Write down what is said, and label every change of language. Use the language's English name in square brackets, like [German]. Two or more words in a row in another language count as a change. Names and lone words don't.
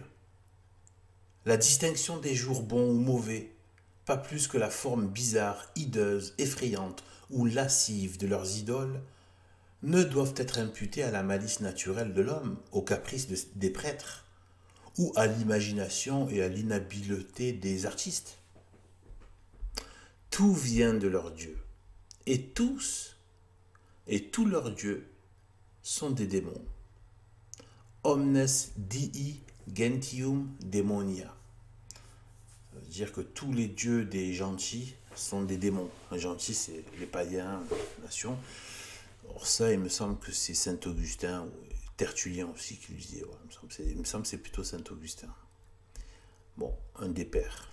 [French] la distinction des jours bons ou mauvais, pas plus que la forme bizarre, hideuse, effrayante ou lascive de leurs idoles, ne doivent être imputés à la malice naturelle de l'homme, aux caprices des prêtres, ou à l'imagination et à l'inhabileté des artistes. Tout vient de leur Dieu, et tous leurs dieux sont des démons. [Latin] Omnes dii gentium demonia. [French] Ça veut dire que tous les dieux des gentils sont des démons. Les gentils, c'est les païens, les nations. Or ça, il me semble que c'est Saint Augustin, ou Tertullien aussi qui lui disait. Ouais, il me semble que c'est plutôt Saint Augustin. Bon, un des pères.